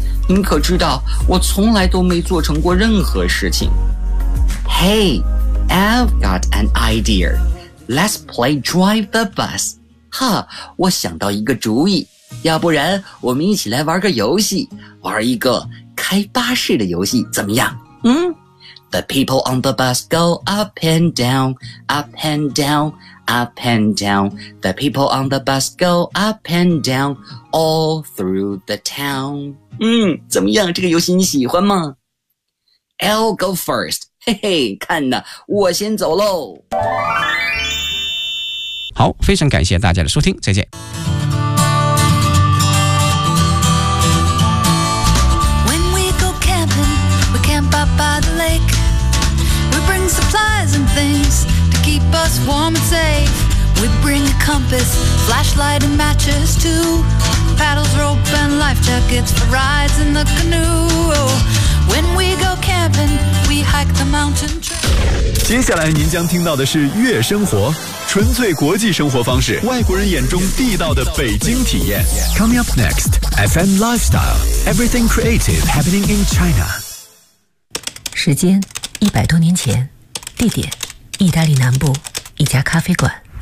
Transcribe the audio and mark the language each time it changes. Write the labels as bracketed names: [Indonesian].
[Chinese] 您可知道我从来都没做成过任何事情。 [English] Hey, I've got an idea. Let's play drive the bus. [Chinese] 哈，我想到一个主意，要不然我们一起来玩个游戏，玩一个开巴士的游戏怎么样？嗯？ [English] The people on the bus go up and down, up and down. Up and down, the people on the bus go up and down all through the town. [Chinese] 嗯，怎么样？这个游戏你喜欢吗？ [English] I'll go first. [Chinese] 嘿嘿，看呢，我先走喽。好，非常感谢大家的收听，再见。 [English] When we go camping, we camp up by the lake. We bring supplies and things. Keep us warm and safe. We bring a compass, flashlight and matches too. Paddles, rope and life jackets for rides in the canoe. When we go camping, we hike the mountain trail. [Chinese] 接下来您将听到的是悦生活，纯粹国际生活方式，外国人眼中地道的北京体验。 [English] Coming up next, FM Lifestyle, Everything Creative Happening in China. [Chinese] 时间100多年前，地点意大利南部一家咖啡馆。